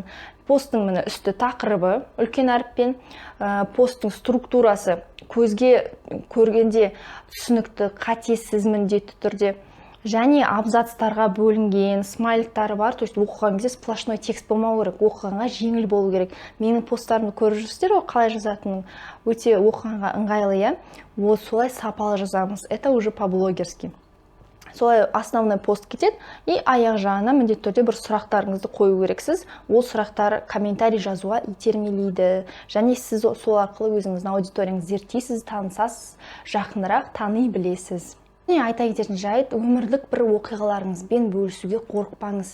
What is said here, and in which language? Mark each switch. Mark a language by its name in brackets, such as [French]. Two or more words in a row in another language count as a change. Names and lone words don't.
[Kazakh] Посттың міне үсті тақырыбы үлкен әріппен, посттың структурасы көзге көргенде түсінікті, қатесіз міндетті түрде. Және абзацтарға бөлінген, смайліктары бар, [Russian] то есть [Kazakh] оқыған кезде [Russian] сплошной текст [Kazakh] болмау керек, оқығанға жеңіл болу керек. Менің посттарымды көріп жүрсіздер ғой, қалай жазатынын, өте оқығанға ыңғайлы, иә. Вот солай сапалы жазамыз. [Russian] Это уже по-блогерски. [Kazakh] Солай основной пост кетеді, и аяқ жағына міндетті түрде бір сұрақтарыңызды қою керексіз. Ол сұрақтар комментарий жазуға итермелейді. Және сіз сол арқылы өзіңіздің аудиторияңызды зерттейсіз, танысасыз, жақынырақ тани білесіз. Айта кететін жайт, өмірлік бір оқиғаларыңызбен бөлісуге қорықпаңыз.